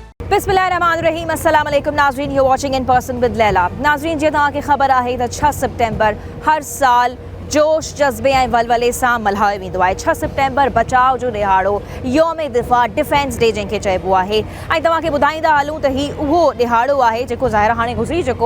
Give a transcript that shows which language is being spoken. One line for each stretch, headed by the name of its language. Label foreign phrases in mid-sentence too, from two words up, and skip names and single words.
Arabic: بسم الله الرحمن الرحيم السلام عليكم नाज़रीन,
English: you watching in person with Laila.
Sindhi: नाज़रीन जी तव्हांखे ख़बर आहे त 6 सितंबर हर साल जोश जज़्बे ऐं वलवले सां मल्हायो वेंदो आहे। 6 सितंबर बचाव जो ॾिहाड़ो,
Urdu: یوم دفاع,
English: defence day
Sindhi: जंहिंखे चइबो आहे। ऐं तव्हांखे ॿुधाईंदा हलूं त ही उहो ॾिहाड़ो आहे जेको ज़ाहिर हाणे गुज़री चुको।